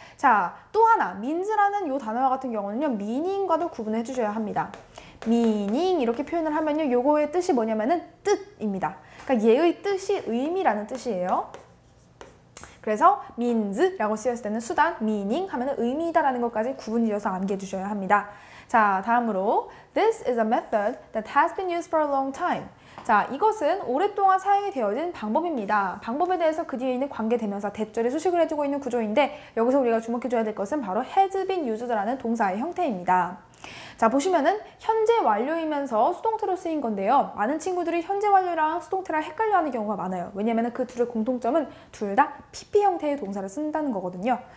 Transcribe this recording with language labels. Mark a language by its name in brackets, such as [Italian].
[Korean] 자, 또 하나 means라는 이 단어와 같은 경우는요. meaning과도 구분해 주셔야 합니다. meaning 이렇게 표현을 하면요. 요거의 뜻이 뭐냐면은 뜻입니다. 그러니까 얘의 뜻이 의미라는 뜻이에요. 그래서 means라고 쓰였을 때는 수단, meaning 하면은 의미다라는 것까지 구분지어서 암기해 주셔야 합니다. 자, 다음으로 [English] This is a method that has been used for a long time. [Korean] 자, 이것은 오랫동안 사용이 되어진 방법입니다. 방법에 대해서 그 뒤에 있는 관계대명사 대절에 수식을 해주고 있는 구조인데 여기서 우리가 주목해줘야 될 것은 바로 has been used라는 동사의 형태입니다. 자, 보시면은 현재 완료이면서 수동태로 쓰인 건데요. 많은 친구들이 현재 완료랑 수동태랑 헷갈려하는 경우가 많아요. 왜냐면 그 둘의 공통점은 둘 다 PP 형태의 동사를 쓴다는 거거든요.